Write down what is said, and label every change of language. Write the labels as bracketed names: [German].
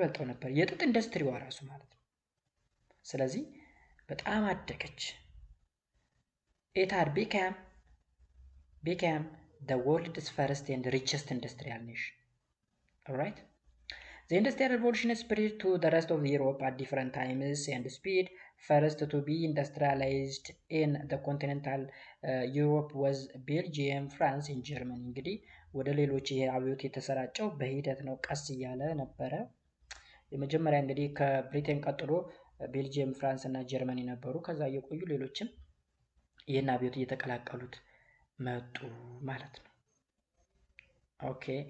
[Amharic] ነበር የጥጥ ኢንዱስትሪዋ ራሱ ማለት ነው። ስለዚህ በጣም አደገች። [English] it had became the world's first and richest industrial nation. Alright? The industrial revolution spread to the rest of Europe at different times and speed. First to be industrialized in the continental Europe was Belgium, France and Germany። [Amharic] እንግዲህ ወደ ሌሎች ይሄ አብዮት የተሰራጨው በሂደት ነው፣ ቀስ እያለ ነበረ። የመጀመሪያ እንግዲህ ከብሪቴን ቀጥሎ ቤልጂየም፣ ፍራንስ እና ጀርመኒ ነበሩ። ከዛ እየቆዩ ሌሎችም ይህን አብዮት እየተቀላቀሉት መጡ ማለት ነው። ኦኬ